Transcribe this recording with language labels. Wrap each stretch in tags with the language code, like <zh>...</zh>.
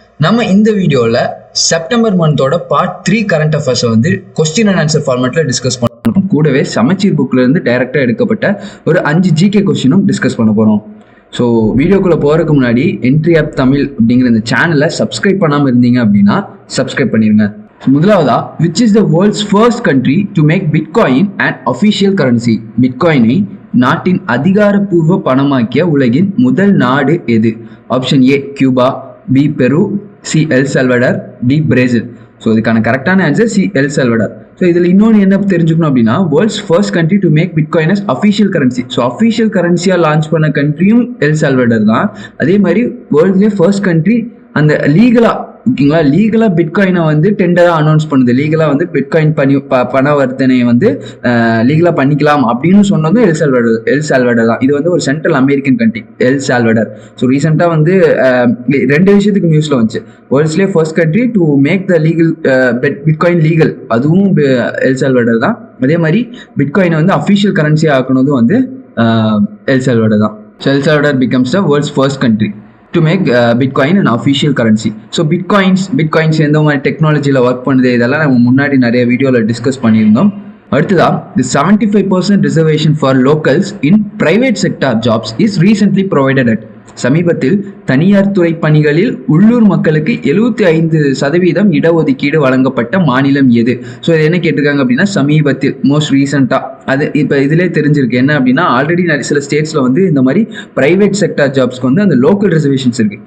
<ta>நம்ம இந்த வீடியோவில் செப்டம்பர் மந்தோட பார்ட் 3 கரண்ட் அஃபேர்ஸை வந்து</ta> <en>question and answer</en> <ta>ஃபார்மேட்டில் டிஸ்கஸ் பண்ணணும். கூடவே சமச்சீர் புக்கில் இருந்து டைரக்டாக எடுக்கப்பட்ட ஒரு 5 ஜிகே கொஸ்டினும் டிஸ்கஸ் பண்ண போகிறோம். ஸோ வீடியோக்குள்ளே போகிறதுக்கு முன்னாடி என்ட்ரி ஆப் தமிழ் அப்படிங்கிற இந்த சேனலை சப்ஸ்கிரைப் பண்ணாமல் இருந்தீங்க அப்படின்னா சப்ஸ்கிரைப் பண்ணிடுங்க. முதலாவதா,</ta> <en>which is the world's first country to make Bitcoin an official currency?</en> <ta>பிட்காயினை நாட்டின் அதிகாரப்பூர்வ பணமாக்கிய உலகின் முதல் நாடு எது? ஆப்ஷன் ஏ கியூபா, பி பெரு, C L Salvador, D Brazil. So இதுக்கான கரெக்டான answer C L Salvador. So இதில் இன்னொன்று என்ன தெரிஞ்சுக்கணும் அப்படின்னா,</ta> <en>World's first country to make bitcoin as official currency.</en> <ta>So official கரன்சியாக launch பண்ண கண்ட்ரியும் எல் சல்வடார் தான். அதே மாதிரி வேர்ல்ட்லேயே ஃபர்ஸ்ட் கண்ட்ரி அந்த லீகலா பிட்காயினை வந்து டெண்டரா அனௌன்ஸ் பண்ணுது. லீகலா வந்து பிட்காயின் பணவர்த்தனையை வந்து லீகலா பண்ணிக்கலாம் அப்படின்னு சொன்னதும் எல் சால்வடார் தான். இது வந்து ஒரு central American country El Salvador. So ரீசெண்டா வந்து 2 விஷயத்துக்கு நியூஸ்ல வந்துச்சு. வேர்ல்ட்ஸ்லேயே</ta> <en>first country to make the legal bitcoin legal,</en> <ta>அதுவும் எல் சால்வடார் தான். அதே மாதிரி பிட்காயினை வந்து அஃபிஷியல் கரன்சியா ஆக்குனதும் வந்து எல் சால்வடார் தான்.</ta> <en>So El Salvador becomes the world's first country to make Bitcoin an official currency. So bitcoins</en> <ta>எந்த மாதிரி டெக்னாலஜியில் ஒர்க் பண்ணுது இதெல்லாம் நம்ம முன்னாடி நிறைய வீடியோவில் டிஸ்கஸ் பண்ணியிருந்தோம்.</ta> <en>அடுத்ததா, the 75% reservation for locals in private sector jobs is recently provided at.</en> <ta>சமீபத்தில் தனியார் துறை பணிகளில் உள்ளூர் மக்களுக்கு 75% இடஒதுக்கீடு வழங்கப்பட்ட மாநிலம் எது? ஸோ இது என்ன கேட்டிருக்காங்க அப்படின்னா, சமீபத்தில், மோஸ்ட் ரீசெண்டாக. அது இப்போ இதிலே தெரிஞ்சிருக்கு என்ன அப்படின்னா, ஆல்ரெடி சில ஸ்டேட்ஸில் வந்து இந்த மாதிரி பிரைவேட் செக்டார் ஜாப்ஸ்க்கு வந்து அந்த லோக்கல் ரிசர்வேஷன்ஸ் இருக்கு.</ta>